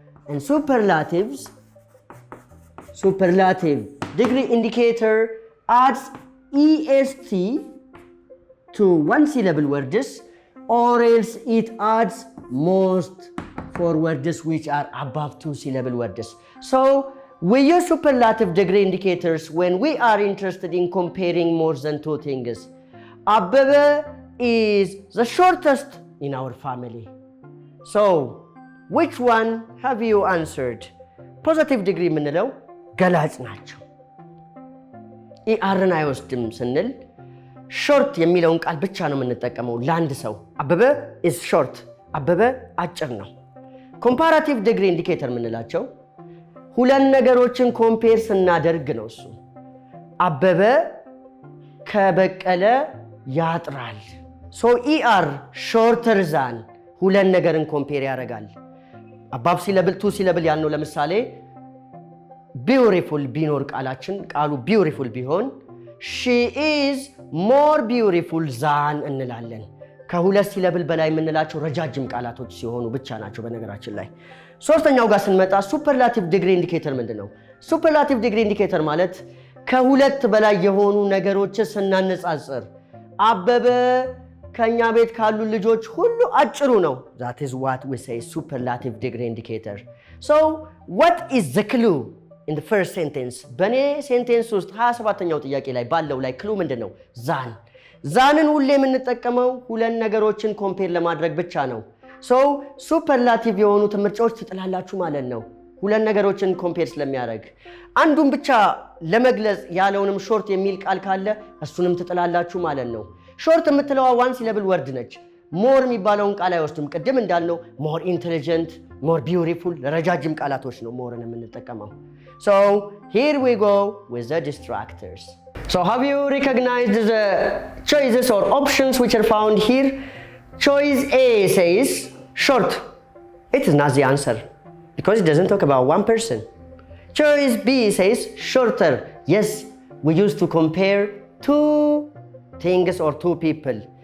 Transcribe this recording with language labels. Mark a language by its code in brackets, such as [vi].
[en] And superlative degree indicator adds EST to 1 syllable words, or else it adds most for words which are above 2 syllable words. So we use superlative degree indicators when we are interested in comparing more than 2 things. Abebe is the shortest in our family. So which one have you answered? [am] Positive degree ምንለው ገላጭ ናቸው። ኢአርን አይወስድም ስንል ሾርት የሚለውን ቃል ብቻ ነው የምንጠቀመው ለአንድ ሰው። አበበ [en] is short፣ [am] አበበ አጭር ነው። ኮምፓራቲቭ ዲግሪ ኢንዲኬተር የምንላቸው 2 ነገሮችን ኮምፔር ስናደርግ ነው። እሱ አበበ ከበቀለ ያጥራል። ሶ ኢአር ሾርተር ዛን 2 ነገርን ኮምፔር ያደርጋል። አባብ ሲለብል 2 ሲለብል ያልነው ለምሳሌ ቢዩቲፉል ቢኖር ቃሉ ቢዩቲፉል ቢሆን [en] she is more beautiful than [am] እንላለን። ከ2 ሲለብል በላይ የምንላቸው ረጃጅም ቃላቶች ሲሆኑ ብቻ ናቸው። በነገራችን ላይ ሶስተኛው ጋር ስንመጣ ሱፐርላቲቭ ዲግሪ ኢንዲኬተር ምንድነው? ሱፐርላቲቭ ዲግሪ ኢንዲኬተር ማለት ከ2 በላይ የሆኑ ነገሮች ስናነጻጽር አበበ ከኛ ቤት ካሉ ልጆች ሁሉ አጭሩ ነው። [en] that is what we say superlative degree indicator. So what is the clue in the first sentence? [am] በኔ ሴንቴንስ ውስጥ 27ኛው ጥያቄ ላይ ባለው ላይ ክሉ ምንድነው? ዛንን ሁሌ የምንጠቀመው 2 ነገሮችን ኮምፔር ለማድረግ ብቻ ነው። so superlative የሆኑ ምርጫዎች ትጥላላችሁ ማለት ነው። 2 ነገሮችን ኮምፔር ስለሚያደርግ አንዱን ብቻ ለመግለጽ ያለውንም ሾርት የሚል ቃል ካለ እሱንም ትጥላላችሁ ማለት ነው። ሾርት የምትለዋ 1 ሲለብል ወርድ ነች። ሞር የሚባለውን ቃል አይወስድም። ቅድም እንዳልነው ሞር ኢንተሊጀንት፣ ሞር ቢዩቲፉል ለረጃጅም ቃላቶች ነው ሞርን የምንጠቀመው። [en] so here we go with the distractors. So have you recognized the choices or options which are found here? Choice A says short. It is not the answer because it doesn't talk about 1 person. Choice B says shorter. Yes, we used to compare 2 things or 2 people.